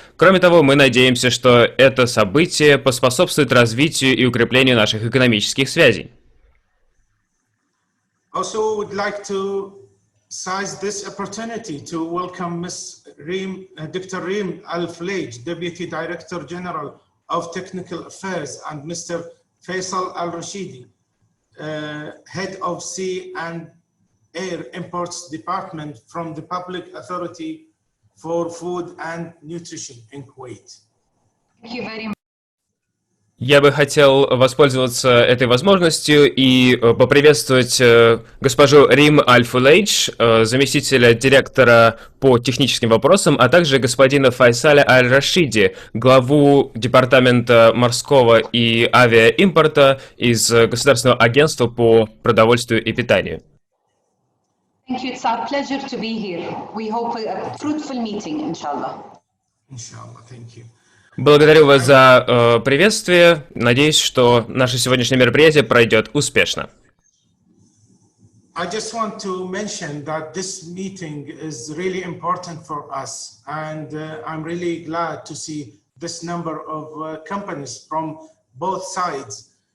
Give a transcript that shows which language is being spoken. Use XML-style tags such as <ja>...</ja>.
<ru>Кроме того, мы надеемся, что это событие поспособствует развитию и укреплению наших экономических связей.</ru> <en>Also, would like to seize this opportunity to welcome Ms. Dr. Reem Al-Fulaj, Deputy Director General of Technical Affairs, and Mr. Faisal Al-Rashidi, Head of Sea and Air Imports Department from the Public Authority for Food and Nutrition in Kuwait. Thank you very much.</en> <ru>Я бы хотел воспользоваться этой возможностью и поприветствовать госпожу Рим Аль-Фулейдж, заместителя директора по техническим вопросам, а также господина Файсаля Аль-Рашиди, главу Департамента морского и авиаимпорта из Государственного агентства по продовольствию и питанию.</ru> <en>Thank you. It's our pleasure to be here. We hope a fruitful meeting, inshallah. Inshallah, thank you.</en> <ru>Благодарю вас за приветствие. Надеюсь, что наше сегодняшнее мероприятие пройдет успешно.</ru> <en>I just want to mention that this meeting is really important for us, and I'm really glad to see this number of companies from both sides.</en>